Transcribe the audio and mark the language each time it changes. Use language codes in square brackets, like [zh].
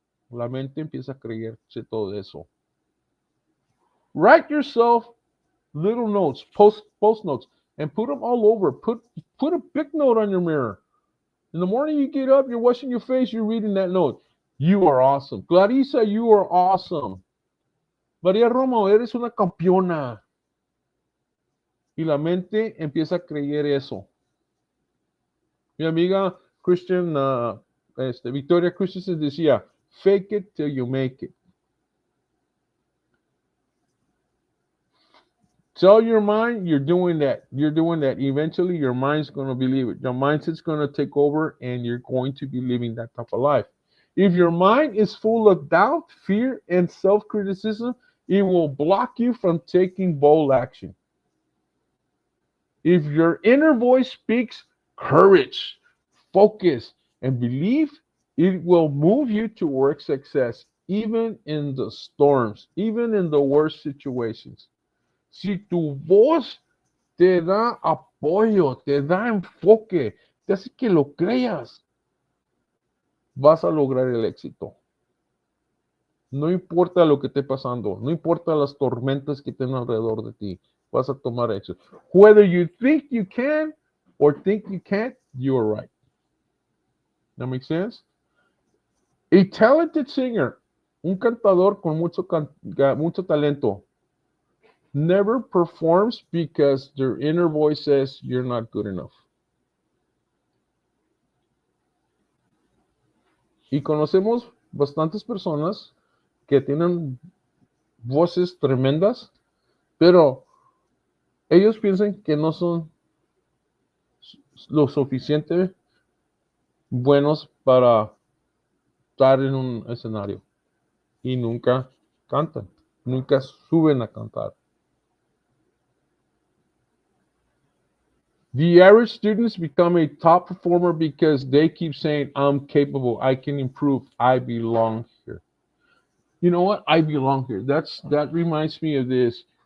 [es] La mente empieza a creerse todo eso. [en] Write yourself little notes, post notes, and put them all over. Put a big note on your mirror. In the morning you get up, you're washing your face, you're reading that note. You are awesome. Clarissa, you are awesome. [es] María Romo, eres una campeona. Y la mente empieza a creer eso. Mi amiga Christian, Victoria Christensen decía, [en] fake it till you make it. Tell your mind you're doing that. You're doing that. Eventually, your mind's going to believe it. Your mindset's going to take over, and you're going to be living that type of life. If your mind is full of doubt, fear, and self-criticism, it will block you from taking bold action. If your inner voice speaks courage, focus, and belief, it will move you towards success, even in the storms, even in the worst situations. [es] Si tu voz te da apoyo, te da enfoque, te hace que lo creas, vas a lograr el éxito. No importa lo que esté pasando, no importa las tormentas que estén alrededor de ti, vas a tomar éxito. [en] Whether you think you can or think you can't, you are right. That makes sense? A talented singer, [es] un cantador con mucho talento, [en] never performs because their inner voice says you're not good enough. [es] Y conocemos bastantes personas que tienen voces tremendas, pero ellos piensan que no son lo suficiente buenos para estar en un escenario y nunca cantan, nunca suben a cantar. [en] The average students become a top performer because they keep saying, I'm capable, I can improve, I belong here. You know what? I belong here. That reminds me of this.